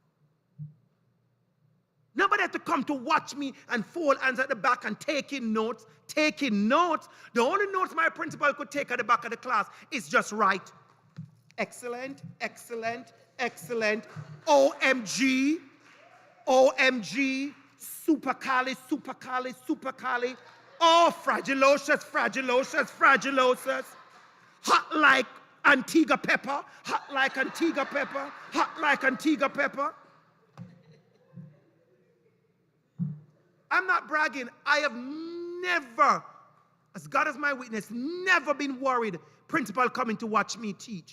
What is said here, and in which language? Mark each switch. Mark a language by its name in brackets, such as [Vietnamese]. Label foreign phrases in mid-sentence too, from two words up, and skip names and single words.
[English] Nobody had to come to watch me and fold hands at the back and taking notes. Taking notes. The only notes my principal could take at the back of the class is just write. Excellent, excellent, excellent. OMG, OMG, supercali, supercali, supercali. Oh, fragilocious, fragilocious, fragilocious. Hot like Antigua pepper, hot like Antigua pepper, hot like Antigua pepper. I'm not bragging. I have never, as God is my witness, never been worried principal coming to watch me teach.